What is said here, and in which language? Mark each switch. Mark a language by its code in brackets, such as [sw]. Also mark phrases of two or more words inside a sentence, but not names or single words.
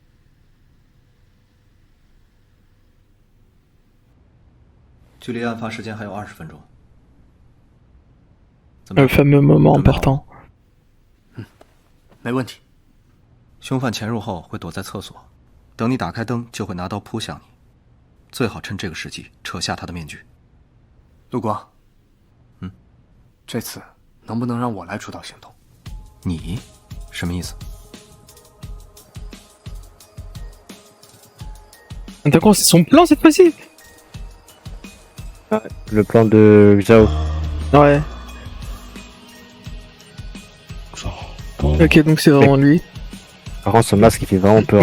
[fr] Le fameux moment important. [zh] 没问题。凶犯潜入后会躲在厕所，等你打开灯就会拿刀扑向你，最好趁这个时机扯下他的面具。陆光，这次能不能让我来主导行动？你？什么意思？ [fr] D'accord, c'est son plan cette fois-ci. Le plan de Zhao. Ouais. Ok, donc c'est vraiment lui. Par contre, son masque il fait vraiment peur.